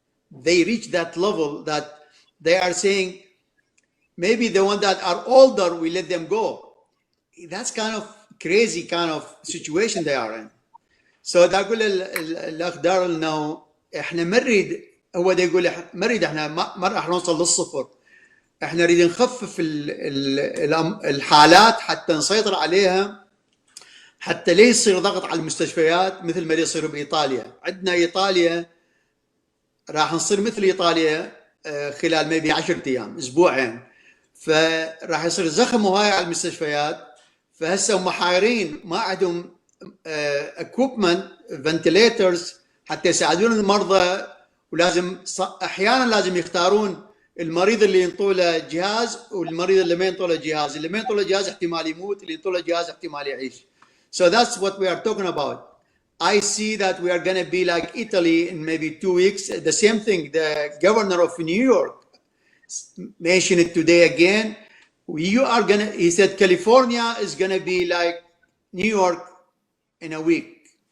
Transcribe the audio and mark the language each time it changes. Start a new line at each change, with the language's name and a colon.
English: They reach that level that they are saying, maybe the ones that are older, we let them go. That's kind of crazy kind of situation they are in. So
Arabic: ده أقول الأخ دارل إنه إحنا ما نريد هو ده يقول ما نريد احنا ما راح نوصل للصفر، احنا نريد نخفف الحالات حتى نسيطر عليها، حتى لا يصير ضغط على المستشفيات مثل ما يصير بايطاليا. عندنا ايطاليا راح نصير مثل ايطاليا خلال ميبي 10 ايام اسبوعين، فراح يصير زخم هاي على المستشفيات. فهسه هم حايرين ما عندهم equipment ventilators حتى يساعدون المرضى، ولازم احيانا لازم يختارون المريض اللي ينطوا له جهاز والمريض اللي ما ينطوا له جهاز. اللي ما ينطوا له جهاز احتمال يموت، اللي ينطوا له جهاز احتمال يعيش.
English: So that's what we are talking about. I see that we are going to be like Italy in maybe 2 weeks. The same thing, the governor of New York mentioned it today again. You are going to, he said California is going to be like New York in a week.